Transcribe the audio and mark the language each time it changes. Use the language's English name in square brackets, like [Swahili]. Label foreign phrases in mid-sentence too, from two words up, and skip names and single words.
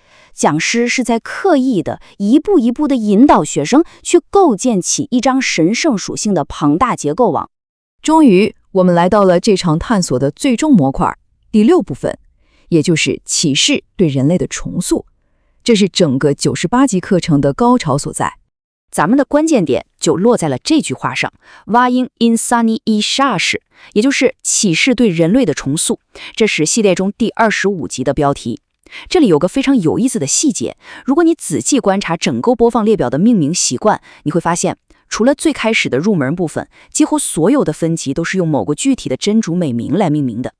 [Chinese] 讲师是在刻意的一步一步的引导学生去构建起一张神圣属性的庞大结构网。终于，我们来到了这场探索的最终模块，第6部分，也就是启示对人类的重塑。这是整个98集课程的高潮所在。咱们的关键点就落在了这句话上 Va'in insani ishash，也就是启示对人类的重塑。这是系列中第25集的标题。这里有个非常有意思的细节，如果你仔细观察整个播放列表的命名习惯，你会发现除了最开始的入门部分，几乎所有的分级都是用某个具体的真主美名来命名的。